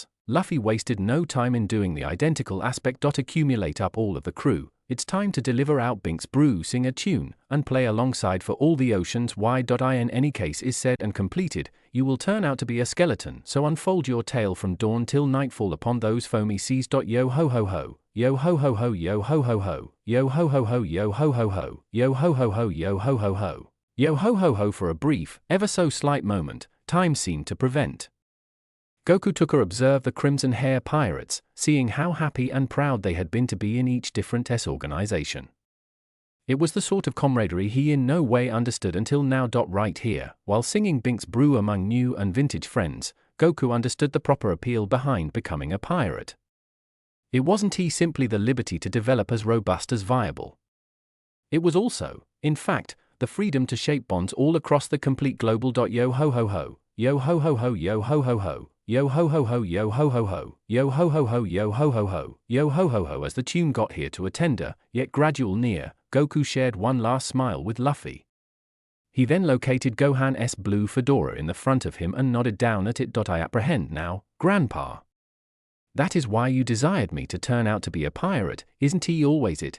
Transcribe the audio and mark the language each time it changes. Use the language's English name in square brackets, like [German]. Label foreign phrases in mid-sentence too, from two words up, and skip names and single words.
[English] Luffy wasted no time in doing the identical aspect. Accumulate up all of the crew, it's time to deliver out Binks Brew, sing a tune, and play alongside for all the oceans wide. In any case is said and completed, you will turn out to be a skeleton, so unfold your tail from dawn till nightfall upon those foamy seas. Yo ho ho ho, yo ho ho ho, yo ho ho ho, yo ho ho ho, yo ho ho ho, yo ho ho ho, yo ho ho ho, yo ho ho ho. For a brief, ever so slight moment, time seemed to prevent. Goku took a observe the Crimson Hair Pirates, seeing how happy and proud they had been to be in each different organization. It was the sort of camaraderie he in no way understood until now. Right here, while singing Binks Brew among new and vintage friends, Goku understood the proper appeal behind becoming a pirate. It wasn't simply the liberty to develop as robust as viable. It was also, in fact, the freedom to shape bonds all across the complete global. Yo ho ho ho, yo ho ho ho, yo ho ho ho. Yo ho ho ho, yo ho ho ho, yo ho ho ho, yo ho ho ho, yo ho ho ho. As the tune got here to a tender, yet gradual near, Goku shared one last smile with Luffy. He then located Gohan's blue fedora in the front of him and nodded down at it. I apprehend now, Grandpa. That is why you desired me to turn out to be a pirate, isn't he always it?